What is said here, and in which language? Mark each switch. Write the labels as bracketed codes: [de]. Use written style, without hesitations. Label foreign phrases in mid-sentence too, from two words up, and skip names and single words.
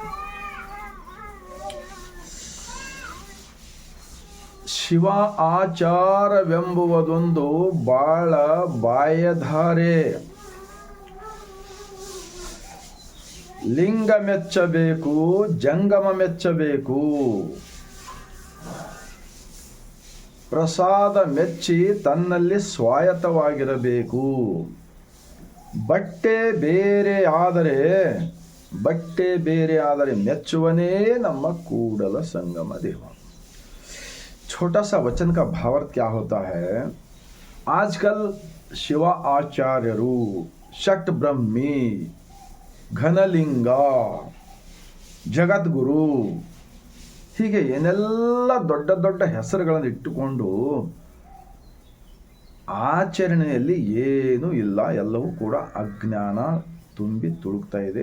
[kn] ಶಿವ ಆಚಾರವೆಂಬುವುದೊಂದು ಬಾಳ ಬಾಯಧಾರೆ, ಲಿಂಗ ಮೆಚ್ಚಬೇಕು, ಜಂಗಮ ಮೆಚ್ಚಬೇಕು, ಪ್ರಸಾದ ಮೆಚ್ಚಿ ತನ್ನಲ್ಲಿ ಸ್ವಾಯತ್ತವಾಗಿರಬೇಕು. ಬಟ್ಟೆ ಬೇರೆ ಆದರೆ ಮೆಚ್ಚುವನೇ ನಮ್ಮ ಕೂಡಲ ಸಂಗಮ ದೇವ. [hi] छोटा सा वचन का भावार्थ क्या होता है? आजकल शिव आचार्यರು, षट ब्रह्मी, [kn] ಘನಲಿಂಗ, ಜಗದ್ಗುರು, ಹೀಗೆ ಏನೆಲ್ಲ ದೊಡ್ಡ ದೊಡ್ಡ ಹೆಸರುಗಳನ್ನು ಇಟ್ಟುಕೊಂಡು ಆಚರಣೆಯಲ್ಲಿ ಏನೂ ಇಲ್ಲ, ಎಲ್ಲವೂ ಕೂಡ ಅಜ್ಞಾನ ತುಂಬಿ ತುಳುಕ್ತಾ ಇದೆ.